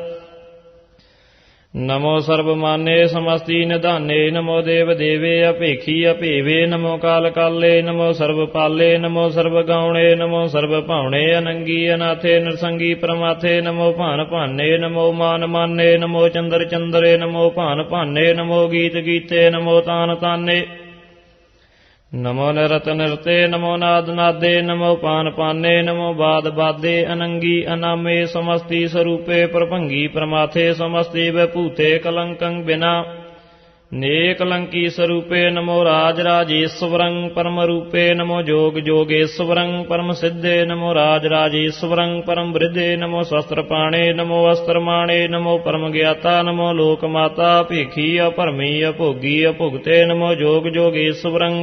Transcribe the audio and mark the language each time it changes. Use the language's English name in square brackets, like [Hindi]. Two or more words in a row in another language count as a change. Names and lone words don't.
[Braj] ਨਮੋ ਸਰਬ ਮਾਨੇ ਸਮਸਤੀ ਨਿਧਾਨੇ ਨਮੋ ਦੇਵ ਦੇਵੇ ਅਭੇਖੀ ਅਭੇਵੇ ਨਮੋ ਕਾਲ ਕਾਲੇ ਨਮੋ ਸਰਬ ਪਾਲੇ ਨਮੋ ਸਰਬ ਗਾਉਣੇ ਨਮੋ ਸਰਬ ਭਾਉਣੇ ਅਨੰਗੀ ਅਨਾਥੇ ਨਿਰਸੰਗੀ ਪ੍ਰਮਾਥੇ ਨਮੋ ਭਾਨ ਭਾਨੇ ਨਮੋ ਮਾਨ ਮਾਨੇ ਨਮੋ ਚੰਦਰ ਚੰਦਰੇ ਨਮੋ ਭਾਨ ਭਾਨੇ ਨਮੋ ਗੀਤ ਗੀਤੇ ਨਮੋ ਤਾਨ ਤਾਨੇ ਨਮੋ ਨਿਰਤ ਨਿਰਤੇ ਨਮੋ ਨਾਦ ਨਾਦੇ ਨਮੋ ਪਾਨ ਪਾਨੇ ਨਮੋ ਬਾਦ ਬਾਦੇ ਅਨੰਗੀ ਅਨਾਮੇ ਸਮਸਤੀ ਸਰੂਪੇ ਪ੍ਰਭੰਗੀ ਪ੍ਰਮਾਥੇ ਸਮਸਤੀ ਵਿਭੂਤੇ ਕਲੰਕੰ ਬਿਨਾ नेक लंकी स्वरूपे नमो राज राजेश्वरं परम रूपे नमो जोग जोगेश्वरं परम सिद्धे नमो राज राजेश्वरं परम वृद्धे नमो शस्त्रपाणे नमो अस्त्रमाणे नमो परम ज्ञाता नमो लोकमाता भेखी अपरमी अभोगी अभुगते नमो जोग जोगेश्वरं